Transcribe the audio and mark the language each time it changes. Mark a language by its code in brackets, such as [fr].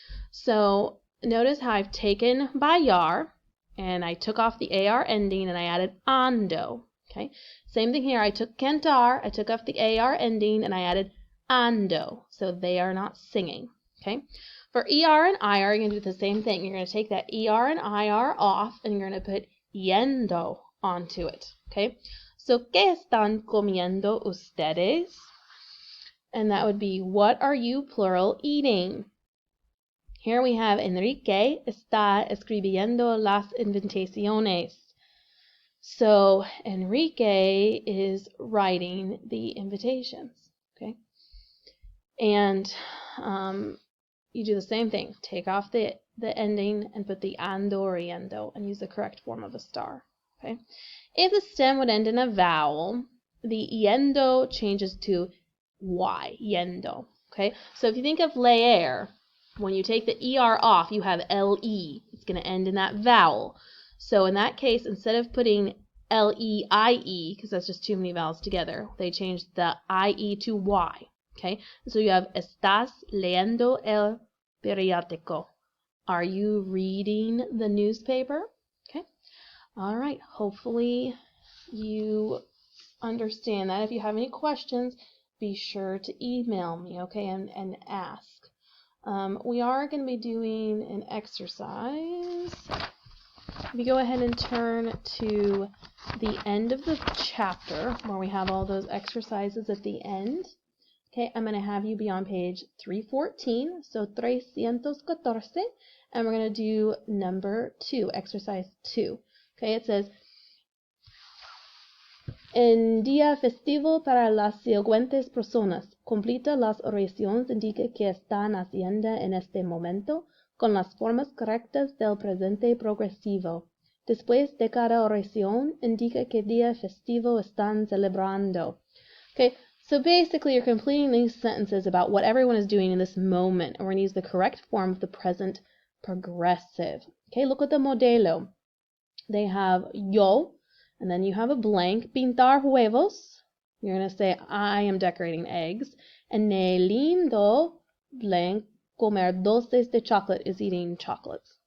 [en] So notice how I've taken bailar and I took off the AR ending and I added ando. Okay? Same thing here. I took cantar, I took off the AR ending and I added ando. So they are not singing. Okay? For ER and IR, you're going to do the same thing. You're going to take that ER and IR off and you're going to put yendo onto it. Okay? So, [es] ¿qué están comiendo ustedes? [en] And that would be, what are you, plural, eating? Here we have [es] Enrique está escribiendo las invitaciones. [en] So Enrique is writing the invitations. Okay, and you do the same thing. Take off the ending and put the ando or yendo and use the correct form of a star. Okay, if the stem would end in a vowel, the yendo changes to y, yendo. Okay, so if you think of leer, when you take the ER off, you have LE. It's going to end in that vowel. So in that case, instead of putting LEIE, because that's just too many vowels together, they changed the IE to Y. Okay? So you have [es] Estás leyendo el periódico. [en] Are you reading the newspaper? Okay? All right. Hopefully you understand that. If you have any questions, be sure to email me, okay, and ask. We are going to be doing an exercise. If you go ahead and turn to the end of the chapter where we have all those exercises at the end. Okay, I'm going to have you be on page 314, so 314, and we're going to do number 2, exercise 2. Okay, it says, [es] en día festivo para las siguientes personas, completa las oraciones, indica que están haciendo en este momento con las formas correctas del presente progresivo. Después de cada oración, indica qué día festivo están celebrando. [en] Okay, so basically you're completing these sentences about what everyone is doing in this moment, and we're going to use the correct form of the present progressive. Okay, look at the modelo. They have yo, and then you have a blank, [es] pintar huevos. [en] You're going to say, I am decorating eggs. And ne lindo, blank, [es] comer dulces de chocolate [en] is eating chocolates.